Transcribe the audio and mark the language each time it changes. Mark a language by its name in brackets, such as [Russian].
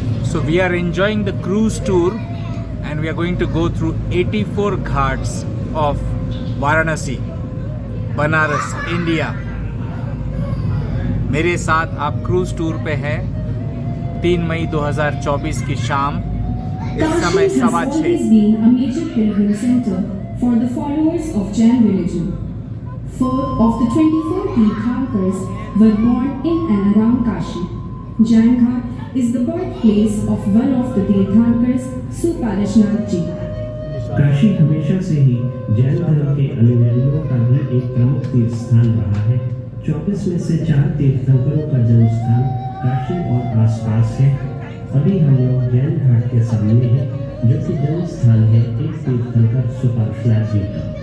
[English] So we are enjoying the cruise tour and we are going to go through 84 ghats of Varanasi, Banaras, India. [Hindi] मेरे साथ आप cruise tour पे हैं 3 मई 2024 की शाम। इस समय [English] Kashi has [Hindi] 6:15। [English] always been a major pilgrim center for the followers of Jain religion. 4 of the 24 Tirthankars were born in and around Kashi. Jain Ghat is the birthplace of one of the Tirthankars, Suparashnath ji. [Hindi] Kashi हमेशा से ही जैन धर्म के अनुयायियों का भी एक प्रमुख तीर्थ स्थान रहा है। 24 में से 4 तीर्थंकरों का जन्म स्थान काशी और आसपास है। अभी हम लोग जैन घाट के सामने हैं, जो कि जन्म स्थान है एक तीर्थंकर सुपार्श्वनाथ जी का।